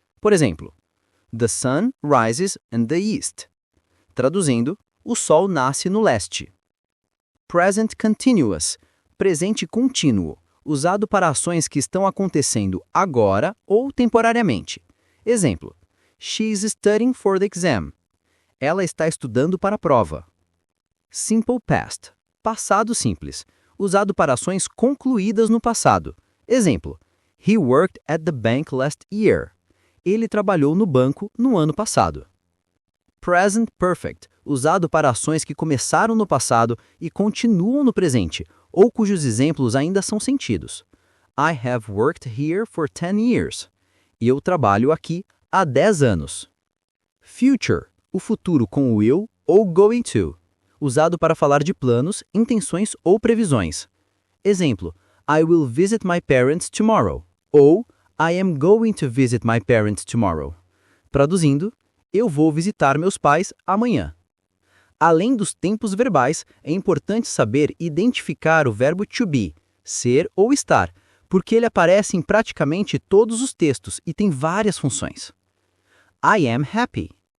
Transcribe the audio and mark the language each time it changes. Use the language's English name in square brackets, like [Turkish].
[Portuguese] Por exemplo, [English] The sun rises in the east. [Portuguese] Traduzindo, o sol nasce no leste. Present Continuous, presente contínuo, usado para ações que estão acontecendo agora ou temporariamente. Exemplo, [English] She is studying for the exam. [Portuguese] Ela está estudando para a prova. Simple Past, passado simples, usado para ações concluídas no passado. Exemplo, [English] He worked at the bank last year. [Portuguese] Ele trabalhou no banco no ano passado. Present Perfect, usado para ações que começaram no passado e continuam no presente, ou cujos exemplos ainda são sentidos. [English] I have worked here for 10 years. [Portuguese] Eu trabalho aqui há 10 anos. Future, o futuro com o will ou going to, usado para falar de planos, intenções ou previsões. Exemplo, [English] I will visit my parents tomorrow. Ou I am going to visit my parents tomorrow. [Portuguese] Traduzindo, eu vou visitar meus pais amanhã. Além dos tempos verbais, é importante saber identificar o verbo to be, ser ou estar, porque ele aparece em praticamente todos os textos e tem várias funções. [English] I am happy.